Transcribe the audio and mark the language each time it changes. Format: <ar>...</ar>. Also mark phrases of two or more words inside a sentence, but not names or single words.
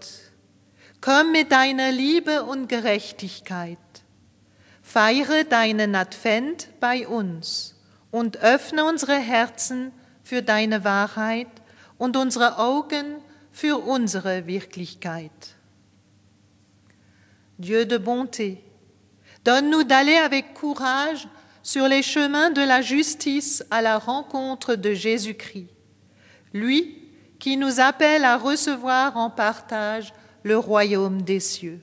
<de>Komm mit deiner Liebe und Gerechtigkeit. Feiere deinen Advent bei uns und öffne unsere Herzen für deine Wahrheit und unsere Augen für unsere Wirklichkeit.</de> <fr>Dieu de bonté, donne-nous d'aller avec courage sur les chemins de la justice à la rencontre de Jésus-Christ, lui qui nous appelle à recevoir en partage le royaume des cieux.</fr>